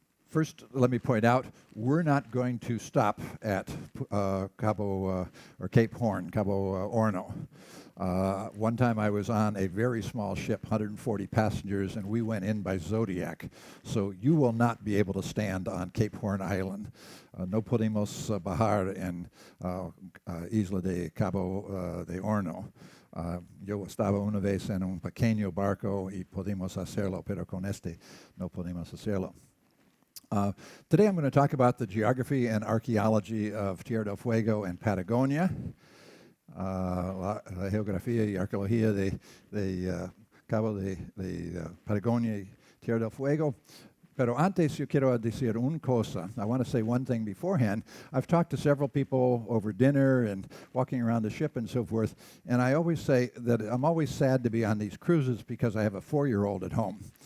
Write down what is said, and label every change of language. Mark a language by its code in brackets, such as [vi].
[en] First, let me point out, we're not going to stop at Cabo or Cape Horn, Cabo Horno. One time I was on a very small ship, 140 passengers, and we went in by Zodiac. So you will not be able to stand on Cape Horn Island. [es] No podemos bajar en Isla de Cabo de Horno. Yo estaba una vez en un pequeño barco y podemos hacerlo, pero con este no podemos hacerlo. [en] Today I'm going to talk about the geography and archaeology of Tierra del Fuego and Patagonia. [es] La geografía y arqueología de Cabo de Patagonia y Tierra del Fuego. Pero antes yo quiero decir una cosa. [en] I want to say one thing beforehand. I've talked to several people over dinner and walking around the ship and so forth, and I always say that I'm always sad to be on these cruises because I have a 4-year-old at home.